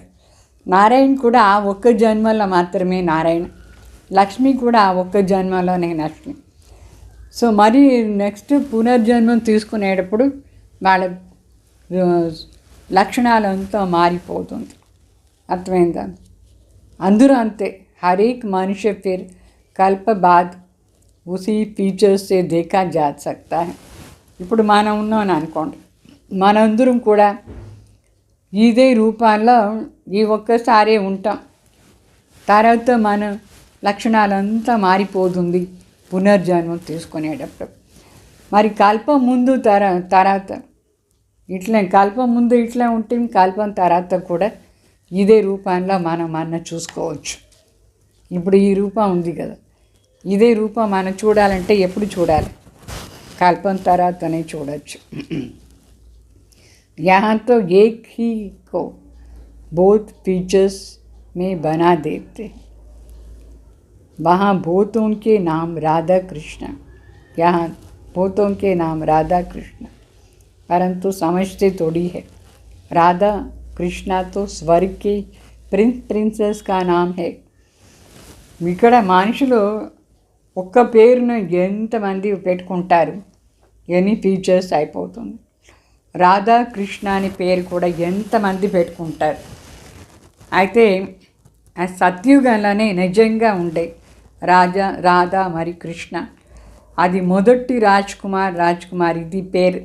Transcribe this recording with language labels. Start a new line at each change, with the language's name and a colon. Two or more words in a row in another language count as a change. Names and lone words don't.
Telugu: నారాయణ కూడా ఆ ఒక్క జన్మలో మాత్రమే నారాయణ, లక్ష్మి కూడా ఆ ఒక్క జన్మలోనే లక్ష్మి. సో మరి నెక్స్ట్ పునర్జన్మం తీసుకునేటప్పుడు వాళ్ళ లక్షణాలంతా మారిపోతుంది. అర్థమైందా? అందరూ అంతే.
Hindi: हर एक मनुष्य फिर कल्प बाद उसी फीचर्स से देखा जा सकता है.
Telugu: ఇప్పుడు మనం ఉన్నామని అనుకోండి, మనందరం కూడా ఇదే రూపాల్లో ఈ ఒక్కసారే ఉంటాం. తర్వాత మన లక్షణాలంతా మారిపోతుంది పునర్జన్మం తీసుకునేటప్పుడు. మరి కల్పం ముందు తర్వాత ఇట్లా, కల్పం ముందు ఇట్లా ఉంటాం, కల్పం తర్వాత కూడా ఇదే రూపంలో మనం చూసుకోవచ్చు. ఇప్పుడు ఈ రూపం ఉంది కదా, ఇదే రూపం మనం చూడాలంటే ఎప్పుడు చూడాలి? కల్పం తర్వాతనే చూడవచ్చు.
Hindi: यहाँ तो एक ही को बहुत फीचर्स में बना देते, वहाँ बहुतों के नाम राधा कृष्ण, यहाँ बहुतों के नाम राधा कृष्ण, परंतु समझते थोड़ी है. राधा कृष्णा तो स्वर्ग के प्रिंसेस का नाम है.
Telugu: ఇక్కడ మనుషులు ఒక్క పేరును ఎంతమంది పెట్టుకుంటారు, ఎన్ని ఫీచర్స్ అయిపోతుంది. రాధాకృష్ణ అనే పేరు కూడా ఎంతమంది పెట్టుకుంటారు. అయితే ఆ సత్యుగంలోనే నిజంగా ఉండే రాధా మరి కృష్ణ, అది మొదటి రాజ్కుమార్ ఇది పేరు.